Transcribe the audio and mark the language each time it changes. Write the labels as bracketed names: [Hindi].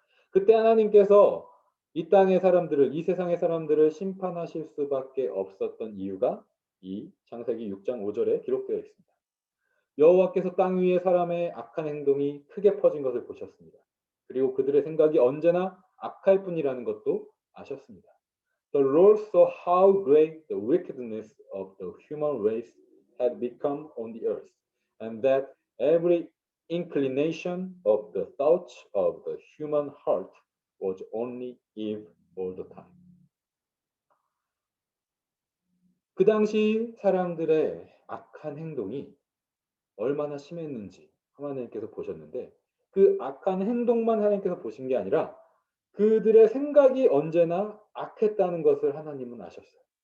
[Korean] 그때 하나님께서 이 땅의 사람들을, 이 세상의 사람들을 심판하실 수밖에 없었던 이유가 이 창세기 6장 5절에 기록되어 있습니다. 여호와께서 땅 위에 사람의 악한 행동이 크게 퍼진 것을 보셨습니다. 그리고 그들의 생각이 언제나 악할 뿐이라는 것도 아셨습니다. [English] The Lord saw how great the wickedness of the human race had become on the earth, and that every inclination of the thoughts of the human heart was only evil all the time. [Korean] 그 당시 사람들의 악한 행동이 얼마나 심했는지 하나님께서 보셨는데 그 악한 행동만 하나님께서 보신 게 아니라 그들의 생각이 언제나 악했다는 것을 하나님은 아셨어요.